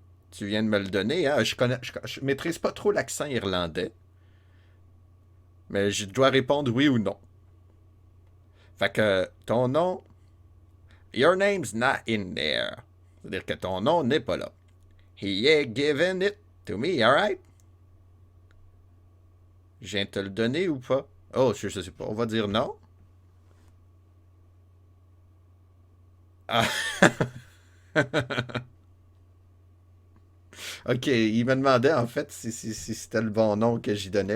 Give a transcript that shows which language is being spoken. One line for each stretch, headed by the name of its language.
French: Tu viens de me le donner, hein? Je maîtrise pas trop l'accent irlandais, mais je dois répondre oui ou non. Fait que ton nom,
English: your name's not in there.
French: C'est-à-dire que ton nom n'est pas là.
English: He ain't given it to me, alright?
French: Je viens de te le donner ou pas? Oh, je sais pas. On va dire non. Ah. Ok, il me demandait en fait si c'était le bon nom que j'y donnais.